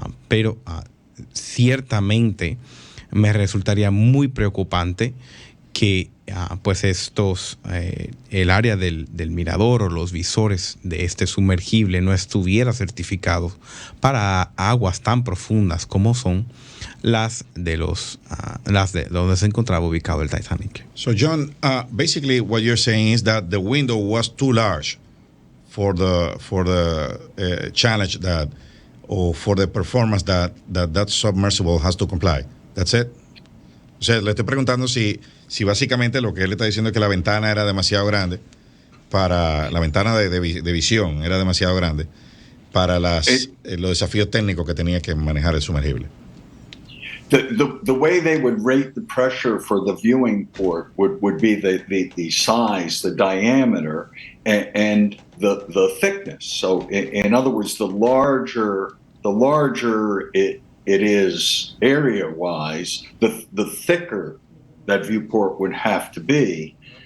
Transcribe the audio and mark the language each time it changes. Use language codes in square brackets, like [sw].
[es] Pero ciertamente me resultaría muy preocupante que pues el área del mirador o los visores de este sumergible no estuviera certificado para aguas tan profundas como son las de donde se encontraba ubicado el Titanic. [en] So, John, basically what you're saying is that the window was too large for the challenge or for the performance that submersible has to comply. That's it. [es] O sea, le estoy preguntando si básicamente lo que él está diciendo es que la ventana era demasiado grande la ventana de visión era demasiado grande para los desafíos técnicos que tenía que manejar el sumergible. [en] The way they would rate the pressure for the viewing port would be the size, the diameter, and the thickness. So in other words, the larger it is area-wise, the thicker that viewport would have to be.